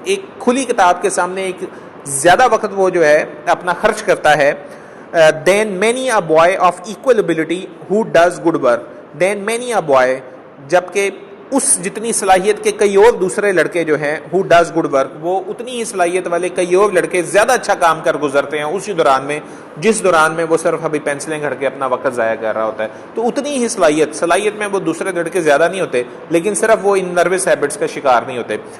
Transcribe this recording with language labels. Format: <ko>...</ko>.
<ur>ایک کھلی کتاب کے سامنے ایک زیادہ وقت وہ جو ہے اپنا خرچ کرتا ہے.</ur> <en>then many a boy of equal ability who does good work. then many a boy,</en> <ur>جبکہ اس جتنی صلاحیت کے کئی اور دوسرے لڑکے جو ہیں,</ur> <en>who does good work,</en> <ur>وہ اتنی ہی صلاحیت والے کئی اور لڑکے زیادہ اچھا کام کر گزرتے ہیں اسی دوران میں, جس دوران میں وہ صرف ابھی پینسلیں گھڑ کے اپنا وقت ضائع کر رہا ہوتا ہے. تو اتنی ہی صلاحیت میں وہ دوسرے لڑکے زیادہ نہیں ہوتے, لیکن صرف وہ ان نروس ہیبٹس کا شکار نہیں ہوتے.</ur>